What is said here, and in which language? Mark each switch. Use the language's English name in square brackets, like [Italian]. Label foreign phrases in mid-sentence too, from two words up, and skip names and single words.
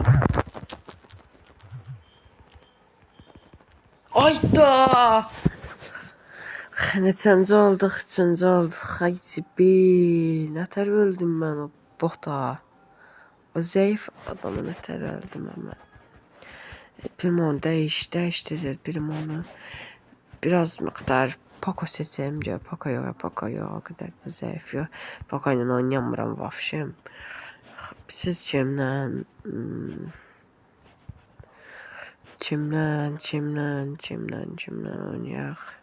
[Azerbaijani] Ay da. Neçənci olduq, üçüncü olduq. Ay Zibil. Nətər öldüm mən o bota. O zayıf adamı nətər öldüm mən. [Turkish] Primon değiştireceğiz Primon'u. Biraz miktar Poco seçeyim diyor. Poco yok. O kadar da zayıf yok. Poco ile oynayamıram vafşim. [Azerbaijani] Siz kimden? Kimden oynayaq?